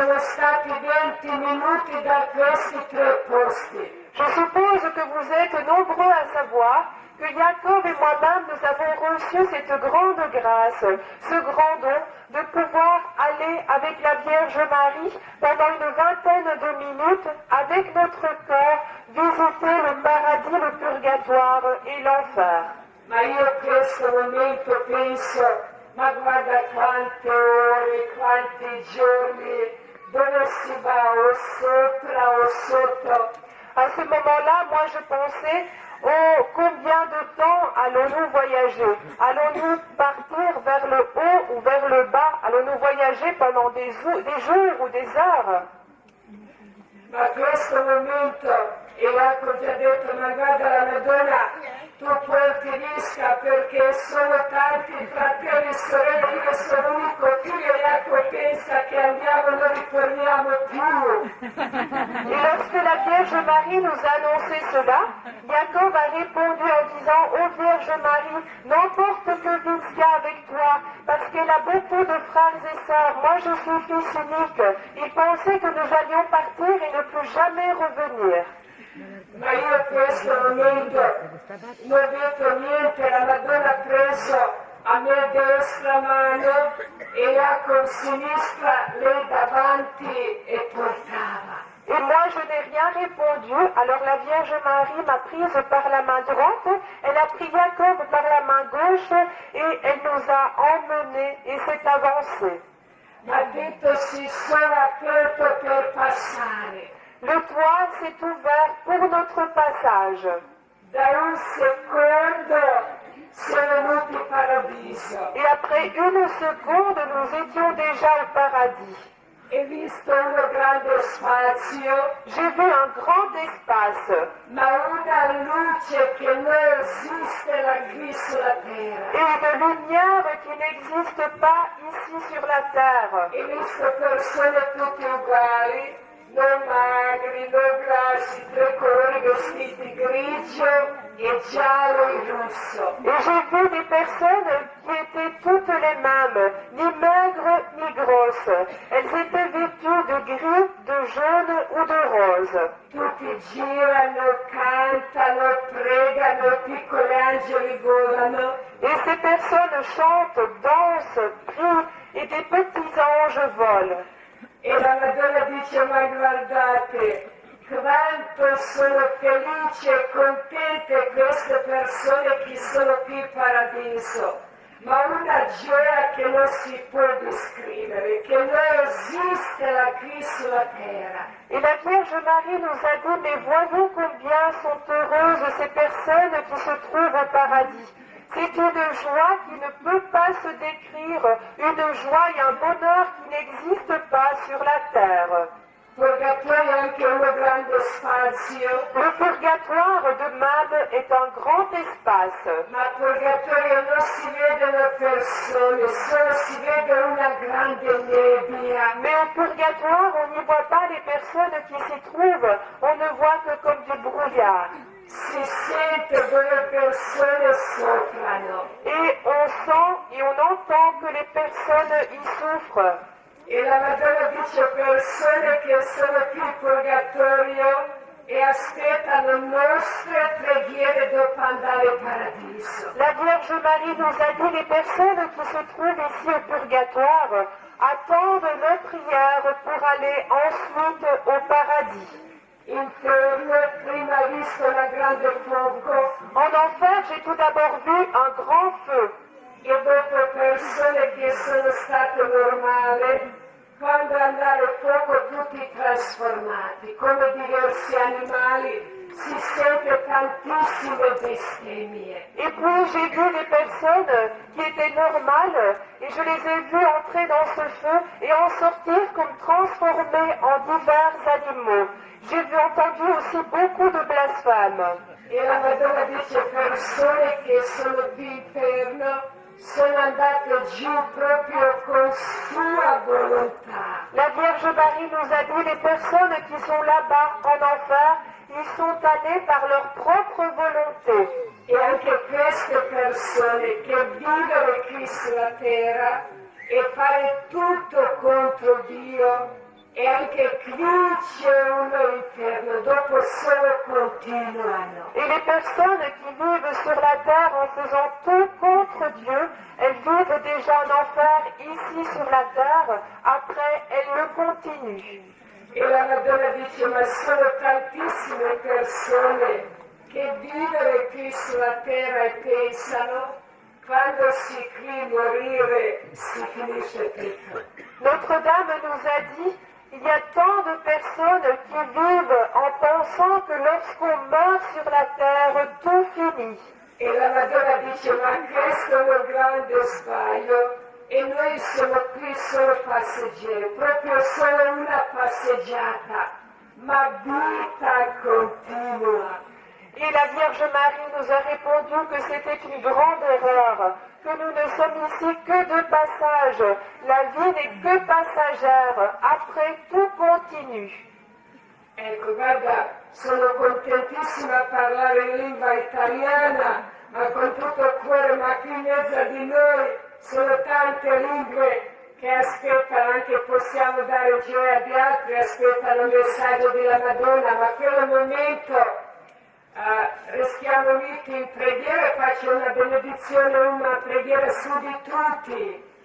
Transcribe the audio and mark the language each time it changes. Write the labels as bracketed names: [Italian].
[Italian] Siamo stati 20 minuti da questi 3 posti. [French] Je suppose que vous êtes nombreux à savoir que Jacob et moi-même, nous avons reçu cette grande grâce, ce grand don de pouvoir aller avec la Vierge Marie pendant une vingtaine de minutes avec notre cœur visiter le paradis, le purgatoire et l'enfer. [Italian] Ma io in questo momento penso, ma guarda quante ore, quanti giorni, dove si va o sopra o sotto. [French] À ce moment-là, moi je pensais, oh, combien de temps allons-nous voyager? Allons-nous partir vers le haut ou vers le bas? Allons-nous voyager pendant des jours ou des heures? [Italian] Ma questo momento, e Jacopo ti ha detto, ma guarda la Madonna, tu porti risca perché sono tanti fratelli e sorelle, io sono l'unico figlio, Jacopo pensa che andiamo, non ritorniamo più. [French] Et lorsque la Vierge Marie nous a annoncé cela, Jacob a répondu en disant, ô Vierge Marie, n'emporte que Vinska avec toi, parce qu'elle a beaucoup de frères et sœurs. Moi je suis fils unique. Il pensait que nous allions partir et ne plus jamais revenir. [Italian] Ma io in questo momento non ho detto niente, la Madonna ha preso a me destra mano e Jacopo sinistra, lei davanti e portava. [French] Et moi, je n'ai rien répondu. Alors la Vierge Marie m'a prise par la main droite, elle a pris Jacob par la main gauche et elle nous a emmenés et s'est avancée. [Italian] Ma ha detto si sono aperto per passare. [French] Le toit s'est ouvert pour notre passage. [Italian] Da un secondo siamo venuti in paradiso. [French] Et après une seconde, nous étions déjà au paradis. [Italian] E visto un grande spazio, [French] J'ai vu un grand espace [Italian] ma una luce che non esiste là qui sulla terra. [French] et une lumière qui n'existe pas ici sur la terre. [Italian] E visto persone tutte uguali, non magri, non grassi, 3 colori vestiti grigio e giallo e rosso. [French] Et j'ai vu des personnes qui étaient étaient toutes les mêmes, ni maigres ni grosses. Elles étaient vêtues de gris, de jaune ou de rose. [Italian] Tutti girano, cantano, pregano, piccoli angeli volano. [French] Et ces personnes chantent, dansent, prient, et des petits anges volent. [Italian] E la Madonna dice, ma guardate, quanto sono felice e contente queste persone che sono qui in paradiso, ma una gioia che non si può descrivere, che non esiste la qui sulla terra. [French] Et la Vierge Marie nous a dit, mais voyez combien sont heureuses ces personnes qui se trouvent au paradis. C'est une joie qui ne peut pas se décrire, une joie et un bonheur qui n'existent pas sur la terre. [Italian] Purgatorio è anche uno grande spazio, [French] Le purgatoire de même est un grand espace. [Italian] ma al purgatorio non si vedono persone, solo si vede una grande nebbia. [French] Mais au purgatoire, on n'y voit pas les personnes qui s'y trouvent, on ne voit que comme du brouillard. [Italian] Si sente dove persone soffrano. [French] Et on sent et on entend que les personnes y souffrent. [Italian] E la Madonna dice persone che sono qui in purgatorio e aspettano nostre preghiere dopo andare in paradiso. [French] La Vierge Marie nous a dit les personnes qui se trouvent ici au purgatoire attendent nos prières pour aller ensuite au paradis. [Italian] Inferno prima visto una grande fuoco [French] En enfer, j'ai tout d'abord vu un grand feu. [Italian] e dopo persone che sono state normali, quando andare al fuoco tutti trasformati, come diversi animali, si sente tantissime bestemmie. [French] Et puis j'ai vu des personnes qui étaient normales et je les ai vues entrer dans ce feu et en sortir comme transformées en divers animaux. J'ai entendu aussi beaucoup de blasphèmes. [Italian] E la Madonna dice persone che sono qui inferno sono andate giù proprio con sua volontà. [French] La Vierge Marie nous a dit les personnes qui sont là-bas en enfer, ils sont allés par leur propre volonté. [Italian] E anche queste persone che vivere qui sulla terra e fare tutto contro Dio, e anche qui c'è uno inferno, dopo solo continuano. [French] Et les personnes qui vivent sur la terre en faisant tout contre Dieu, elles vivent déjà en enfer ici sur la terre, après elles le continuent. [Italian] E la Madonna dice, ma sono tantissime persone che vivere qui sulla terra e pensano, quando si qui morire si finisce tutto. [French] Notre-Dame nous a dit, il y a tant de personnes qui vivent en pensant que lorsqu'on meurt sur la terre, tout finit. [Italian] E la Madonna dice, ma questo è un grande sbaglio e noi siamo qui solo passeggeri, proprio solo una passeggiata, ma vita continua. [French] Et la Vierge Marie nous a répondu que c'était une grande erreur, que nous ne sommes ici que de passage. La vie n'est que passagère. Après, tout continue. [Italian] Ecco, guarda, sono contentissima a parlare in lingua italiana, ma con tutto il cuore, ma qui in mezzo a di noi sono tante lingue che aspettano, anche possiamo dare gioia agli altri, aspettano il messaggio della Madonna, ma quello momento restiamo uniti in preghiera e faccio una benedizione, una preghiera su di tutti.